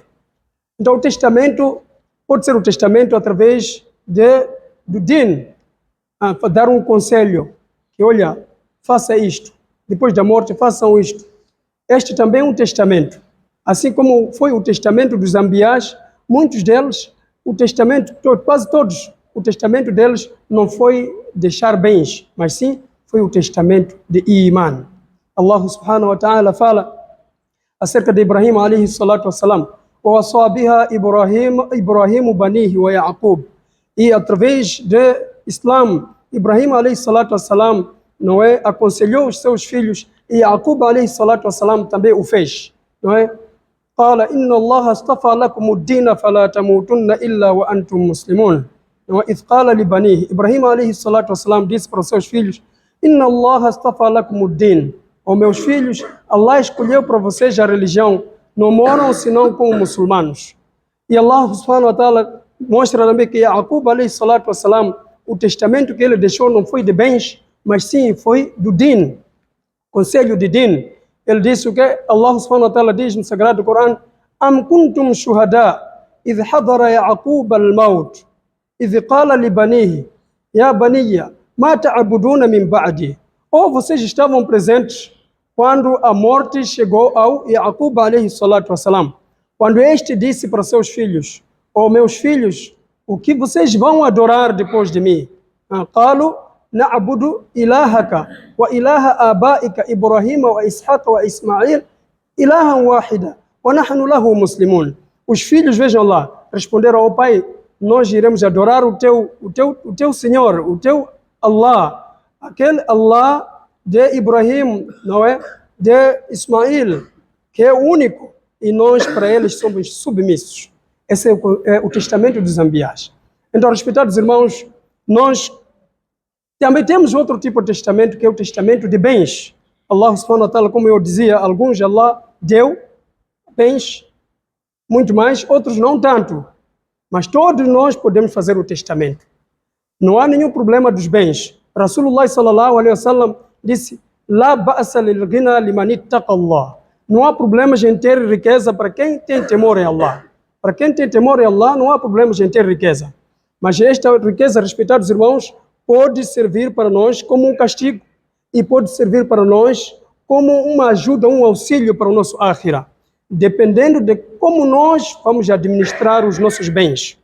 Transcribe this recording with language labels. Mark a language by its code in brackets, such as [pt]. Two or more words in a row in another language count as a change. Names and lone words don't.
[pt] Então o testamento pode ser o testamento através do din, dar um conselho, que olha, faça isto, depois da morte façam isto. Este também é um testamento. Assim como foi o testamento dos ambiás, muitos deles, o testamento, quase todos, o testamento deles não foi deixar bens, mas sim foi o testamento de Iman. [ar] الله سبحانه وتعالى [pt] fala acerca de Ibrahim [ar] عليه الصلاة والسلام, وَوَصَّى بِهَا إِبْرَاهِيمُ بَنِيهِ وَيَعْقُوبَ. [pt] E através de Islam, Ibrahim [ar] عليه الصلاة والسلام, [pt] não é, aconselhou os seus filhos e Yaqub [ar] عليه الصلاة والسلام [pt] também o fez, não é? [ar] قال إن الله اصطفى لكم الدين فلا تموتن إلا وأنتم مسلمون. إذ قال لبنيه, [pt] Ibrahim [ar] عليه الصلاة والسلام [pt] disse para os seus filhos, [ar] إن الله اصطفى لكم الدين. [pt] Ó meus filhos, Allah escolheu para vocês a religião, não moram senão como muçulmanos. E [ar] الله سبحانه وتعالى [pt] mostra também que Yaqub [ar] عليه الصلاة والسلام, [pt] o testamento que ele deixou não foi de bens, mas sim foi do din, conselho de din. Ele disse o que [ar] الله سبحانه وتعالى [pt] diz no Sagrado Corão: [ar] أم كنتم شهداء إذ حضر يعقوب الموت إذ قال لبنيه يا بني ما تعبدون من بعدي. [pt] Ou vocês estavam presentes quando a morte chegou ao Ya'qub [ar] عليه الصلاة والسلام, [pt] quando este disse para seus filhos: ó meus filhos, o que vocês vão adorar depois de mim? [ar] قالوا نعبد إلهك وإله آبائك إبراهيم وإسحاق وإسماعيل إلها واحدا ونحن له مسلمون. [pt] Os filhos, vejam lá, responderam ao pai: nós iremos adorar o teu Senhor, o teu Allah, aquele Allah de Ibrahim, não é? De Ismail, que é o único, e nós para eles somos submissos. Esse é o testamento dos Anbiás. Então, respeitados irmãos, nós também temos outro tipo de testamento, que é o testamento de bens. [ar] الله سبحانه وتعالى, [pt] como eu dizia, alguns Allah deu bens, muito mais, outros não tanto. Mas todos nós podemos fazer o testamento. Não há nenhum problema dos bens. [ar] رسول الله صلى الله عليه وسلم disse: لا بأس للغنى لمن اتقى الله. [pt] Não há problemas em ter riqueza para quem tem temor em Allah. Para quem tem temor em Allah, não há problemas em ter riqueza. Mas esta riqueza, respeitados irmãos, pode servir para nós como um castigo e pode servir para nós como uma ajuda, um auxílio para o nosso akhirah, dependendo de como nós vamos administrar os nossos bens.